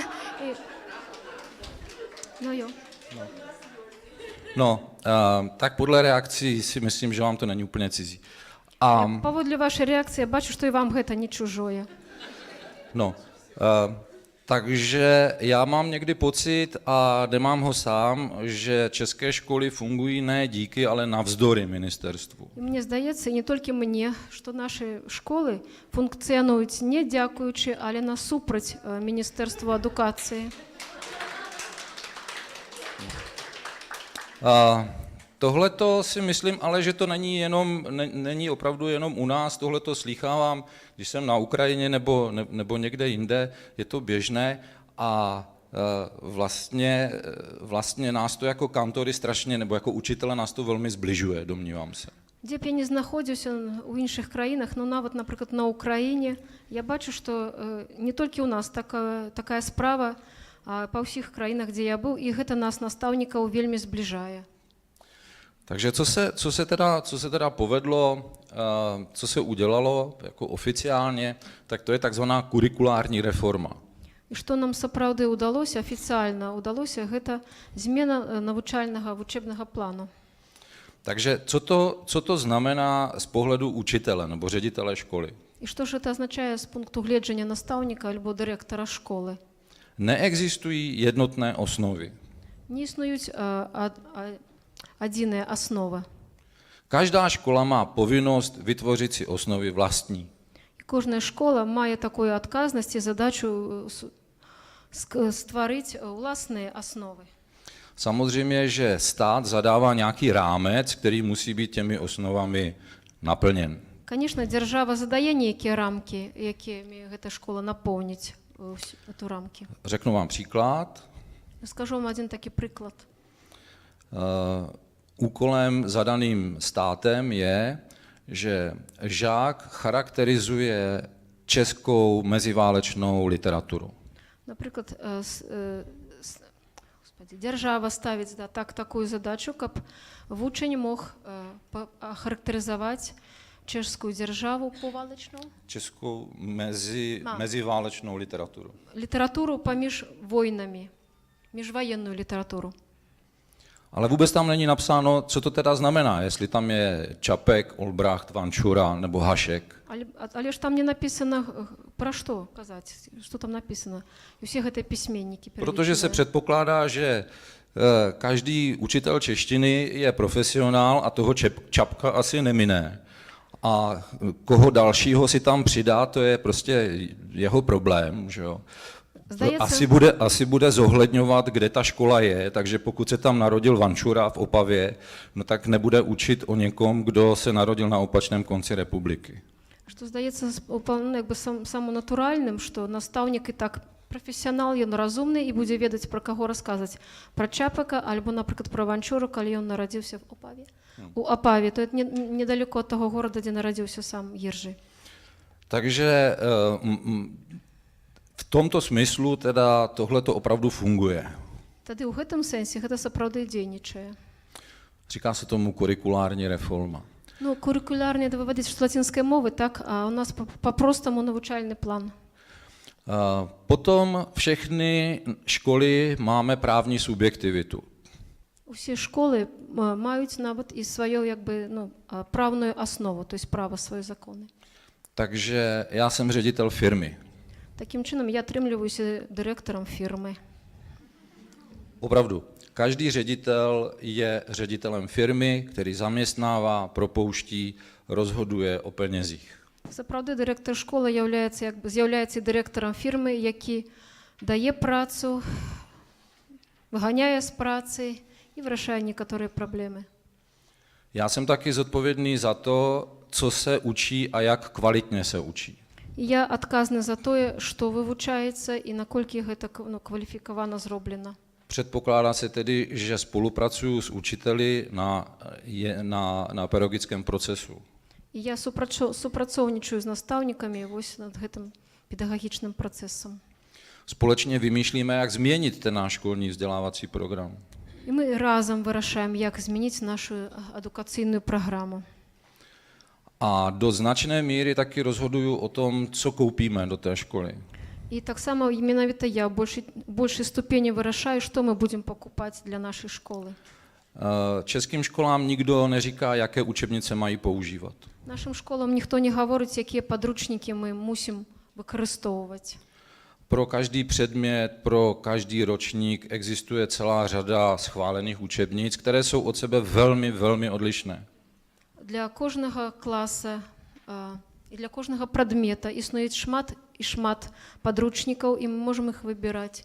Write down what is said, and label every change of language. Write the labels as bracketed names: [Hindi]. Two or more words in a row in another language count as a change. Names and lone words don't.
[Czech] tak podle reakcí si myslím, že vám to není úplně cizí. [Belarusian] Паводле вашай рэакцыі я бачу, што і вам гэта не чужое. [Czech] Takže já mám někdy pocit, a nemám ho sám, že české školy fungují ne díky, ale navzdory ministerstvu. [Belarusian] Мне здаецца, і не толькі мне, што нашы школы функцыянуюць не дзякуючы, але насупраць Міністэрству адукацыі. [Czech] Tohleto si myslím, ale že to není opravdu jenom u nás, tohleto slýchávám, když jsem na Ukrajině nebo někde jinde, je to běžné a vlastně nás to jako kantory strašně, nebo jako učitele nás to velmi zbližuje, domnívám se. [Belarusian] Дзе б я не знаходзіўся ў іншых краінах, ну нават, напрыклад, на Ўкраіне, я бачу, што не толькі ў нас такая справа, а па ўсіх краінах, дзе я быў, і гэта нас, настаўнікаў, вельмі збліжае. [Czech] Takže co se teda povedlo, co se udělalo jako oficiálně, tak to je takzvaná kurikulární reforma. [Belarusian] І што нам сапраўды ўдалося, афіцыяльна ўдалося, гэта змена навучальнага вучебнага плану. [Czech] Takže co to znamená z pohledu učitele nebo ředitele školy? [Belarusian] І што ж гэта азначае з пункту гледжання настаўніка альбо дырэктара школы? [Czech] Neexistují jednotné osnovy. [Belarusian] Не існуюць адзіная аснова. [Czech] Každá škola má povinnost vytvořit si osnovy vlastní. [Belarusian] Кожная школа мае такую адказнасць і задачу стварыць уласныя асновы. [Czech] Samozřejmě, že stát zadává nějaký rámec, který musí být těmi osnovami naplněn. [Belarusian] Конечно, дзяржава задае нейкія рамкі, якімі гэта школа напоўніць эту рамкі. [Czech] Řeknu vám příklad. [Belarusian] Скажу вам один такі прыклад. [Czech] Úkolem zadaným státem je, že žák charakterizuje českou meziválečnou literaturu. [Belarusian] Напрыклад, дзяржава ставіць такую задачу, каб вучань мог ахарактарызаваць чешскую дзяржаву повалечную. [Czech] Českou meziválečnou literaturu. [Belarusian] Літературу паміж войнамі, міжваенную літературу. [Czech] Ale vůbec tam není napsáno, co to teda znamená, jestli tam je Čapek, Olbracht, Vančura nebo Hašek. [Russian] Але ж там не написано, про что казать, что там написано. И все это письменники. [Czech] Protože se předpokládá, že každý učitel češtiny je profesionál a toho Čapka asi nemine. A koho dalšího si tam přidá, to je prostě jeho problém, že jo. Asi bude zohledňovat, kde ta škola je, takže pokud se tam narodil Vančura v Opavě, no tak nebude učit o někom, kdo se narodil na opačném konci republiky. [Belarusian] Што здаецца самонатуральным, што настаўнік і так прафесіянал, ён разумны і будзе ведаць, пра каго расказаць. Пра Чапака альбо, напрыклад, пра Ванчуру, калі ён нарадзіўся в Опаве. У Опаве, [Russian] то это [Belarusian] недалеко ад таго горада, дзе нарадзіўся сам Ержи. [Czech] Takže v tomto smyslu teda tohleto opravdu funguje. [Belarusian] Тады ў гэтым сэнсе гэта сапраўды дзейнічае. [Czech] Říká se tomu kurikulární reforma. [Ukrainian] Ну, курикулярні это выводить з латинской мовы, так, а у нас по-простому навчальний план. [Czech] Potom všechny školy máme právní subjektivitu. [Ukrainian] Усі школи мають навіть і свою якби, правну основу, тобто право свої закони. [Czech] Takže já jsem ředitel firmy. [Ukrainian] Таким чином я отримлююся директором фірми. [Czech] Opravdu. Každý ředitel je ředitelem firmy, který zaměstnává, propouští, rozhoduje o penězích. [Ukrainian] Справді, директор школи з'являється директором фірми, який дає працю, виганяє з праці і вирішує некоторі проблеми. [Czech] Já jsem taky zodpovědný za to, co se učí a jak kvalitně se učí. [Belarusian] І я адказны за тое, што вывучаецца і наколькі гэта кваліфікавана зроблена. [Czech] Předpokládá se tedy, že spolupracuju s učiteli na pedagogickém procesu. [Belarusian] І я супрацоўнічаю з настаўнікамі вось над гэтым педагагічным працэсам. [Czech] Společně vymýšlíme, jak změnit ten náš školní vzdělávací program. [Belarusian] І мы разам вырашаем, як змяніць нашу адукацыйную праграму. [Czech] A do značné míry taky rozhoduju o tom, co koupíme do té školy. [Belarusian] І таксама менавіта я ў большай ступені вырашаю, што мы будзем пакупаць для нашай школы. [Czech] Českým školám nikdo neříká, jaké učebnice mají používat. [Belarusian] Нашым школам ніхто не гаворыць, якія падручнікі мы мусім выкарыстоўваць. [Czech] Pro každý předmět, pro každý ročník existuje celá řada schválených učebnic, které jsou od sebe velmi, velmi odlišné. [Belarusian] Для кожнага класа і для кожнага прадмета існуюць шмат падручнікаў, і мы можам іх выбіраць.